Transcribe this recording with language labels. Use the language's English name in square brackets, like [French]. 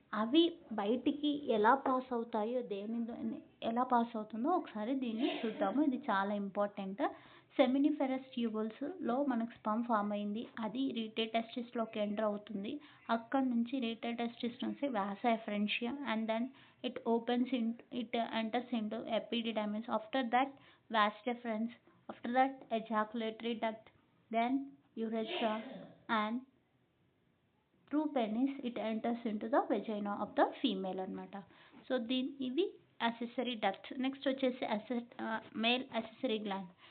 [Telugu] అవి బయటికి ఎలా పాస్ అవుతాయో ఎలా పాస్ అవుతుందో ఒకసారి దీన్ని చూద్దాము. ఇది చాలా ఇంపార్టెంట్. సెమినిఫెరస్ ట్యూబుల్స్లో మనకు స్పర్మ్ ఫామ్ అయింది. అది రీటేటెస్టిస్లోకి ఎంటర్ అవుతుంది. అక్కడ నుంచి రీటేటెస్టిస్ నుంచి వాసో efferentia and then [English] it enters into epididymis. After that vas deferens, after that ejaculatory duct, then urethra, and through penis it enters into the vagina of the female అన్నమాట. [Telugu] So ఇవి accessory ducts. Next వచ్చేసి male accessory gland.